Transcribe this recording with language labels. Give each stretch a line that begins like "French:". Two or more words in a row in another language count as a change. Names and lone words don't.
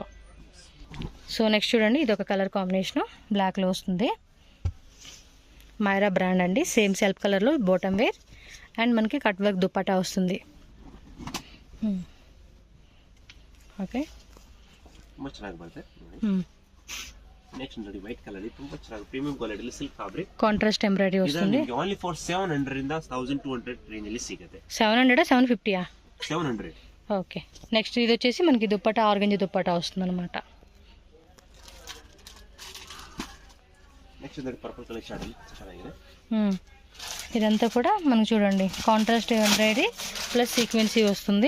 English: So next
Telugu: చూడండి, ఇది ఒక
English: colour combination
Telugu: బ్లాక్లో వస్తుంది. మైరా బ్రాండ్ అండి.
English: same self
Telugu: కలర్లో
English: bottom wear and
Telugu: మనకి
English: cut work
Telugu: దుప్పటా వస్తుంది. ఓకే,
Kannada: నెక్స్ట్ ನೋಡಿ
English: white colour
Kannada: ಇದು ತುಂಬಾ ಚೆನ್ನಾಗಿ
English: premium quality silk fabric contrast embroidery వస్తుంది. only for
Kannada: 700 ಇಂದ 1200 రేంజ్ ಅಲ್ಲಿ ಸಿಗುತ್ತೆ. 700 750 700.
Telugu: ఓకే, నెక్స్ట్ ఇది వచ్చేసి మనకి దుప్పటా ఆర్గంజా దుప్పటా వస్తుంది అనమాట. నెక్స్ట్ ఇది
English: purple colour shade
Telugu: ಚೆನ್ನಾಗಿದೆ. ఇదంతా కూడా మనకు చూడండి
English: contrast embroidery plus sequence
Telugu: వస్తుంది.